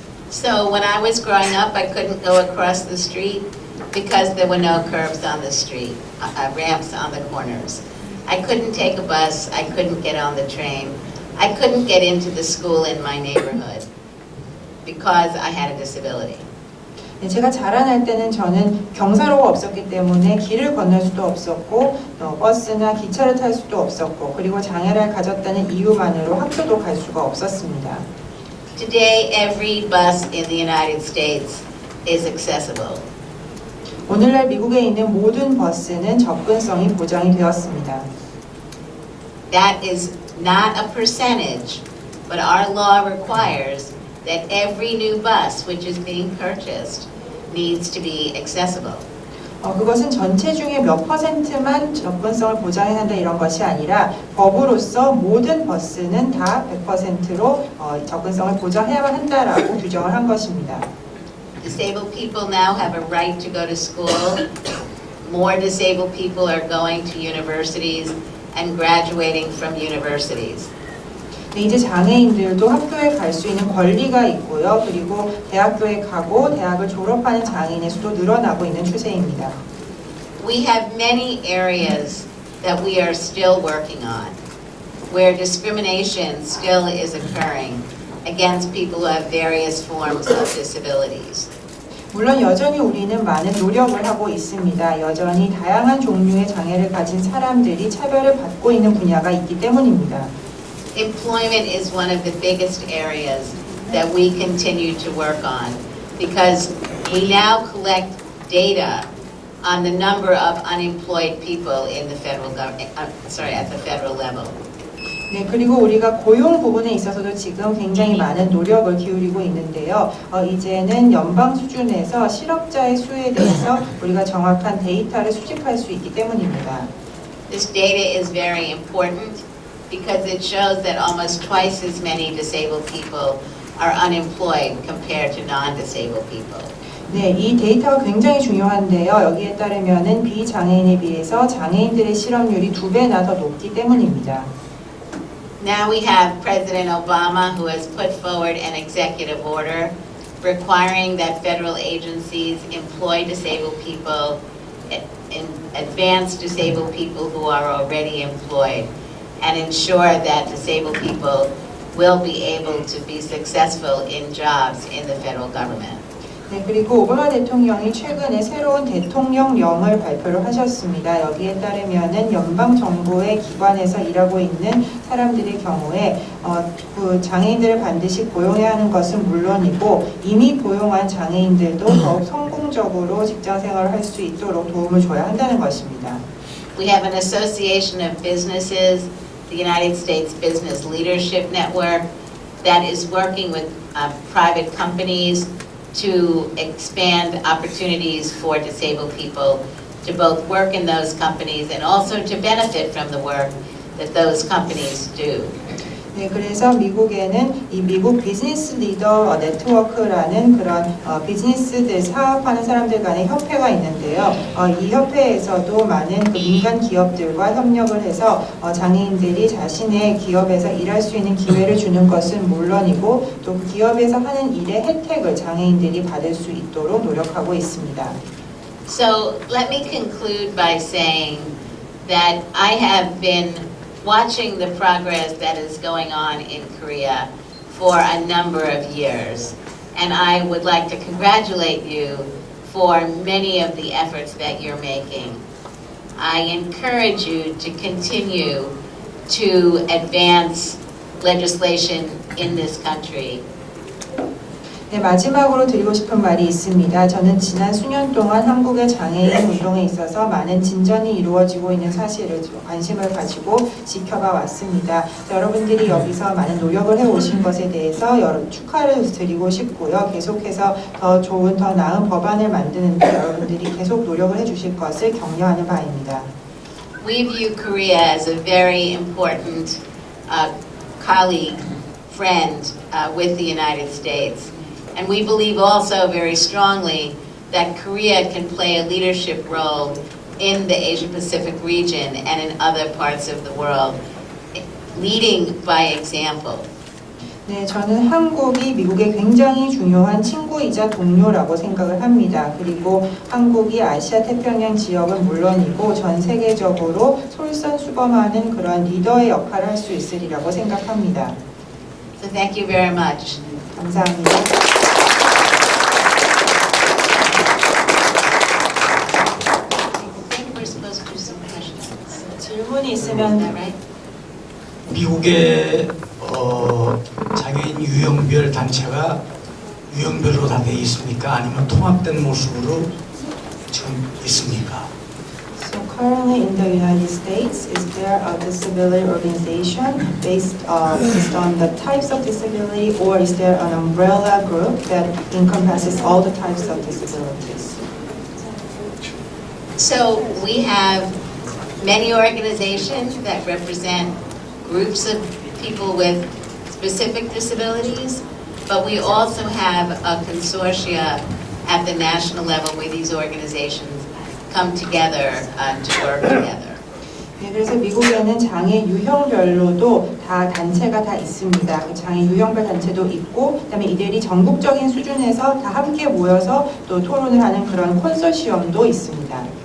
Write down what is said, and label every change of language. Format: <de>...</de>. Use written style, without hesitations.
<en>So when I was growing up, I couldn't go across the street because there were no curbs on the street, ramps on the corners. I couldn't take a bus, I couldn't get on the train, I couldn't get into the school in my neighborhood because I had a disability.</en> <ko>네, 제가 자라날 때는 저는 경사로가 없었기 때문에 길을 건널 수도 없었고 버스나 기차를 탈 수도 없었고 그리고 장애를 가졌다는 이유만으로 학교도 갈 수가 없었습니다.</ko> <en>Today, every bus in the United States is accessible.</en> <ko>오늘날 미국에 있는 모든 버스는 접근성이 보장이 되었습니다.</ko> <en>That is not a percentage, but our law requires that every new bus which is being purchased needs to be accessible.</en> <ko>그것은 전체 중에 몇 퍼센트만 접근성을 보장해야 한다 이런 것이 아니라 법으로서 모든 버스는 다 100%로 접근성을 보장해야만 한다라고 규정을 한 것입니다.</ko> <en>Disabled people now have a right to go to school. More disabled people are going to universities and graduating from universities.</en> <ko>네, 이제 장애인들도 학교에 갈 수 있는 권리가 있고요. 그리고 대학교에 가고 대학을 졸업하는 장애인의 수도 늘어나고 있는 추세입니다.</ko> <en>We have many areas that we are still working on, where discrimination still is occurring against people who have various forms of disabilities.</en> <ko>물론 여전히 우리는 많은 노력을 하고 있습니다. 여전히 다양한 종류의 장애를 가진 사람들이 차별을 받고 있는 분야가 있기 때문입니다.</ko> <en>Employment is one of the biggest areas that we continue to work on because we now collect data on the number of unemployed people in the federal government, at the federal level.</en> <ko>네, 그리고 우리가 고용 부분에 있어서도 지금 굉장히 많은 노력을 기울이고 있는데요. 이제는 연방 수준에서 실업자의 수에 대해서 우리가 정확한 데이터를 수집할 수 있기 때문입니다.</ko> <en>This data is very important because it shows that almost twice as many disabled people are unemployed compared to non-disabled people.</en> <ko>네, 이 데이터가 굉장히 중요한데요. 여기에 따르면은 비장애인에 비해서 장애인들의 실업률이 2배나 더 높기 때문입니다.</ko> <en>Now we have President Obama who has put forward an executive order requiring that federal agencies employ disabled people, advance disabled people who are already employed, and ensure that disabled people will be able to be successful in jobs in the federal government.</en> <ko>네, 그리고 오바마 대통령이 최근에 새로운 대통령령을 발표를 하셨습니다. 여기에 따르면은 연방 정부의 기관에서 일하고 있는 사람들의 경우에 그 장애인들을 반드시 고용해야 하는 것은 물론이고 이미 고용한 장애인들도 더욱 성공적으로 직장 생활을 할 수 있도록 도움을 줘야 한다는 것입니다.</ko> <en>We have an association of businesses, the United States Business Leadership Network, that is working with private companies to expand opportunities for disabled people to both work in those companies and also to benefit from the work that those companies do.</en> <ko>네, 그래서 미국에는 이 미국 비즈니스 리더 네트워크라는 그런 비즈니스들 사업하는 사람들 간의 협회가 있는데요. 이 협회에서도 많은 그 민간 기업들과 협력을 해서 장애인들이 자신의 기업에서 일할 수 있는 기회를 주는 것은 물론이고 또 그 기업에서 하는 일의 혜택을 장애인들이 받을 수 있도록 노력하고 있습니다.</ko> <en>So let me conclude by saying that I have been watching the progress that is going on in Korea for a number of years. And I would like to congratulate you for many of the efforts that you're making. I encourage you to continue to advance legislation in this country.</en> <ko>네, 마지막으로 드리고 싶은 말이 있습니다. 저는 지난 수년 동안 한국의 장애인 운동에 있어서 많은 진전이 이루어지고 있는 사실을 관심을 가지고 지켜봐 왔습니다. 여러분들이 여기서 많은 노력을 해오신 것에 대해서 축하를 드리고 싶고요. 계속해서 더 좋은, 더 나은 법안을 만드는데 여러분들이 계속 노력을 해주실 것을 격려하는 바입니다.</ko> <en>We view Korea as a very important colleague, friend with the United States. And we believe also very strongly that Korea can play a leadership role in the Asia-Pacific region and in other parts of the world, leading by example.</en> <ko>네, 저는 한국이 미국의 굉장히 중요한 친구이자 동료라고 생각을 합니다. 그리고 한국이 아시아 태평양 지역은 물론이고 전 세계적으로 솔선수범하는 그런 리더의 역할을 할 수 있으리라고 생각합니다.</ko> <en>So thank you very much.</en> <ko>감사합니다.</ko> <en>I think we're supposed to do some questions.</en> <ko>질문이</ko> <en>Is that</en> <ko>있으면</ko> <en>right?</en> <ko>미국의 장애인 유형별 단체가 유형별로 다 돼 있습니까? 아니면 통합된 모습으로 지금 있습니까?</ko> <en>So currently in the United States, is there a disability organization based on the types of disability, or is there an umbrella group that encompasses all the types of disabilities? So we have many organizations that represent groups of people with specific disabilities, but we also have a consortia at the national level where these organizations come together to work together.</en> <ko>네, 그래서 미국에는 장애 유형별로도 다 단체가 다 있습니다. 그 장애 유형별 단체도 있고, 그다음에 이들이 전국적인 수준에서 다 함께 모여서 또 토론을 하는 그런 콘소시엄도 있습니다.</ko>